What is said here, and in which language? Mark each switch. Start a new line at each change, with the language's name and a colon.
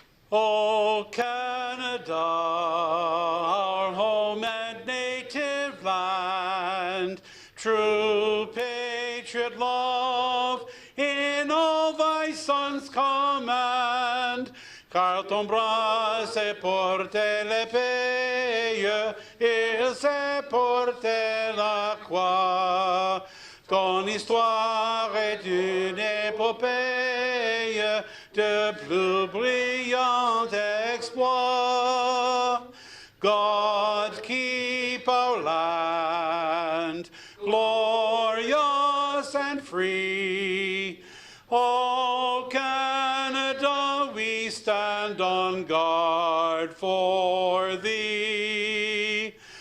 English: O Canada, our home and native land, true patriot love in all thy sons' command.
French: Car ton bras s'est porté l'épée, il s'est porté la croix. Ton histoire est une épopée de plus brillant exploit.
English: God keep our land glorious and free. O Canada, we stand on guard for thee.